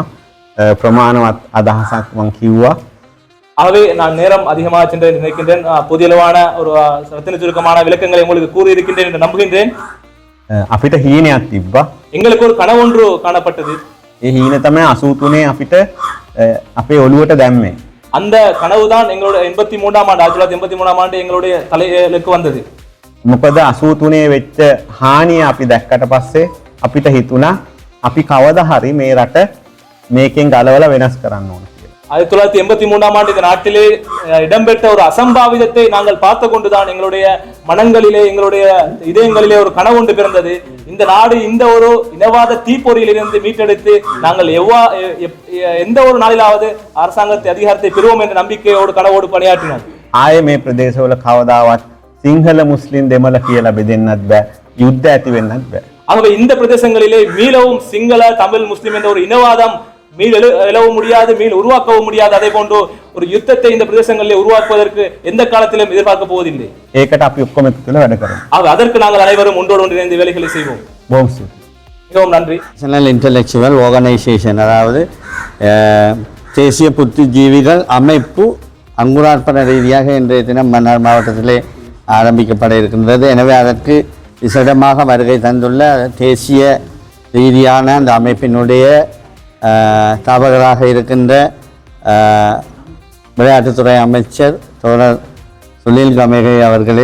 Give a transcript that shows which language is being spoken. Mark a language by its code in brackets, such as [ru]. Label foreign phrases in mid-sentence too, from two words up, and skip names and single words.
[si] ප්‍රමාණවත් අදහසක් මම කිව්වා. [ta] ஆகவே நான் நேரம் அதிகமாக சென்று நினைக்கின்றேன். புதியளவான ஒரு ரத்தின சுருக்கமான விளக்கங்களை உங்களுக்கு கூறியிருக்கின்றேன் என்று நம்புகின்றேன். [si] අපිට හීනයක් තිබ්බා. [ta] எங்களுக்கு ஒரு கனவு ஒன்று காணப்பட்டது. [si] ඒ හීන තමයි 83 අපිට අපේ ඔළුවට දැම්මේ. [ta] அந்த கனவுதான் எங்களுடைய 83ஆம் ஆண்டு 1983ஆம் ஆண்டு எங்களுடைய தலையிலுக்கு வந்தது. [si] මොකද 83 වෙච්ච හානිය අපි දැක්කට පස්සේ අපිට හිතුණා අපි කවදා හරි මේ රට මේකෙන් ගලවලා වෙනස් කරන්න ඕන කියලා. [ta] 1983ஆம் ஆண்டு இந்த நாட்டிலே இடம்பெற்ற ஒரு அசம்பாவிதத்தை நாங்கள் பார்த்து கொண்டுதான் எங்களுடைய மனங்களிலே எங்களுடைய இதயங்களிலே ஒரு கனவு ஒன்று பிறந்தது. இந்த நாடு இந்த ஒரு இனவாத தீப்பொறியிலிருந்து மீட்டெடுத்து நாங்கள் எந்த ஒரு நாளிலாவது அரசாங்கத்தை அதிகாரத்தை பெறுவோம் என்ற நம்பிக்கையோடு கனவோடு பணியாற்றினோம். [si] ආයේ මේ ප්‍රදේශවල කවදාවත් සිංහල මුස්ලිම් දෙමළ කියලා බෙදෙන්නත් බෑ. යුද්ධ ඇති වෙන්නත් බෑ. [ta] ஆகவே இந்த பிரதேசங்களிலே மீளவும் சிங்கள தமிழ் முஸ்லிம் என்ற ஒரு இனவாதம் எழவும் முடியாது, உருவாக்கவும் முடியாது. அதே போன்று ஒரு யுத்தத்தை இந்த பிரதேசங்களிலே உருவாக்குவதற்கு எந்த காலத்திலும் எதிர்பார்க்க போவதில்லை. [si] ඒකට අපි ඔක්කොම එකතු වෙලා වැඩ කරමු. [ta] அதற்கு நாங்கள் அனைவரும் ஒன்றோடு ஒன்று இணைந்து வேலைகளை செய்வோம். [si] බොහොම ස්තුතියි. [ta] மிகவும் நன்றி. [en] National Intellectual Organization, [ta] அதாவது தேசிய புத்திஜீவிகள் அமைப்பு அங்குரார்ப்பண ரீதியாக இன்றைய தினம் மன்னார் மாவட்டத்திலே ஆரம்பிக்கப்பட இருக்கின்றது. எனவே அதற்கு விசேடமாக வருகை தந்துள்ள தேசிய ரீதியான அந்த அமைப்பினுடைய ஸ்தாபகராக இருக்கின்ற விளையாட்டுத்துறை அமைச்சர் தோழர் சுனில் கமேகை அவர்களே,